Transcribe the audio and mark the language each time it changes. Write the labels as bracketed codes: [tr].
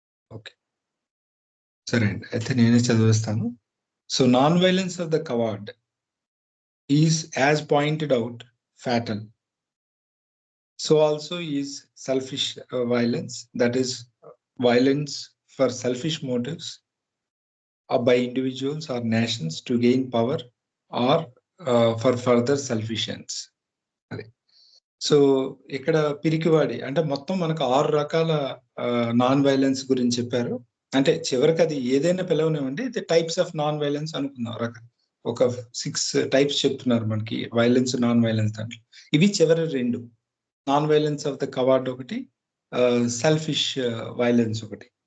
[te] Okay, సరే అండి, అయితే నేనే చదివిస్తాను. [en] So non violence of the coward is as pointed out fatal. So also is selfish violence, that is violence for selfish motives by individuals or nations to gain power or for further selfish ends. [te] So ఇక్కడ పిరికివాడి అంటే మొత్తం మనకు 6 రకాల non violence గురించి చెప్పారు. అంటే చివరికి అది ఏదైనా పిలవనివ్వండి, ఇది టైప్స్ ఆఫ్ నాన్ వైలెన్స్ అనుకుందాం. ఒక 6 టైప్స్ చెప్తున్నారు మనకి వైలెన్స్, నాన్ వైలెన్స్ దాంట్లో. ఇవి చివరి 2, నాన్ వైలెన్స్ ఆఫ్ ద కవార్డ్ ఒకటి, సెల్ఫిష్ వైలెన్స్ ఒకటి.